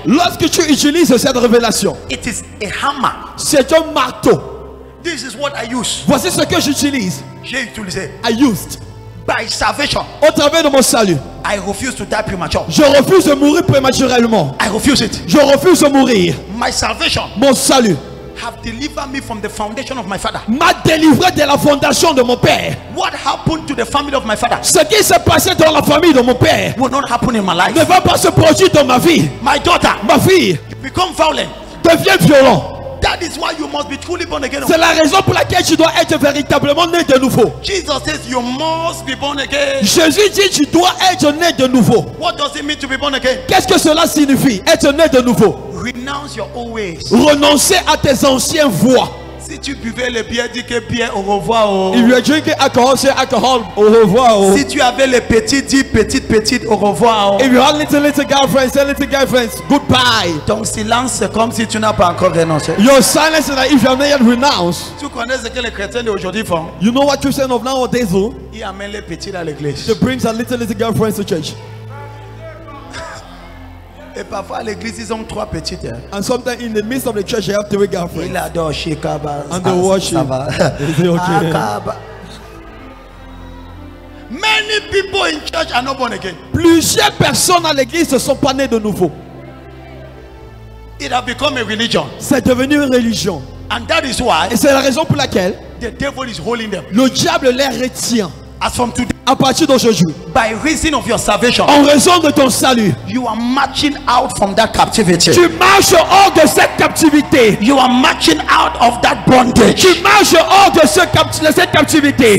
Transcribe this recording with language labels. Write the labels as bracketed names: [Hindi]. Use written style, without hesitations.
[French] lorsque tu utilises cette révélation, [English] it is a hammer. [French] C'est un marteau. [English] This is what I use. [French] Voici ce que j'utilise. J'ai utilisé. [English] I used. By salvation. [French] Au travers de mon salut. [English] I refuse to die premature. [French] Je refuse de mourir prématurément. [English] I refuse it. [French] Je refuse de mourir. [English] My salvation. [French] Mon salut. [English] Have delivered me from the foundation of my father. [French] M'a délivré de la fondation de mon père. [English] What happened to the family of my father? [French] Ce qui s'est passé dans la famille de mon père [English] will not happen in my life. [French] Ne va pas se produire dans ma vie. [English] My daughter, [French] ma fille, [English] become violent. [French] Devient violent. [English] That is why you must be truly born again. [French] C'est la raison pour laquelle tu dois être véritablement né de nouveau. [English] Jesus says you must be born again. [French] Jésus dit tu dois être né de nouveau. [English] What does it mean to be born again? [French] Qu'est-ce que cela signifie être né de nouveau? [English] Renounce your old ways. [French] Renoncer à tes anciennes voies. Si tu buvais le bière, dis que bière au revoir. Oh. [English] If you are drinking alcohol, say alcohol [French] au revoir. [English] Oh. [French] Si tu avais les petits, dis petite au revoir. Oh. [English] If you have little girlfriends, say little girlfriends goodbye. [French] Ton silence c'est comme si tu n'as pas encore renoncé. [English] Your silence is like if you have not yet renounced. [French] Tu connais ce que les chrétiens d'aujourd'hui font? [English] You know what Christians of nowadays do? [French] Ils amènent les petits à l'église. [English] They bring a little girlfriends to church. [French] Et parfois à l'église ils ont 3 petites. Hein. [English] And sometimes in the midst of the church they have 3 girlfriends. [French] Il adore Shikaba. [English] And they worship. Okay. Many people in church are not born again. [French] Plusieurs personnes à l'église ne sont pas nées de nouveau. [English] It has become a religion. [French] C'est devenu une religion. [English] And that is why [French] et c'est la raison pour laquelle [English] the the devil is holding them. [French] Le diable les retient. [English] As from today, [French] à partir d'aujourd'hui, [English] by reason of your salvation, [French] en raison de ton salut, [English] you are marching out from that captivity. [French] Tu marches hors de cette captivité. [English] You are marching out of that bondage. [French] Tu marches hors de cette captivité.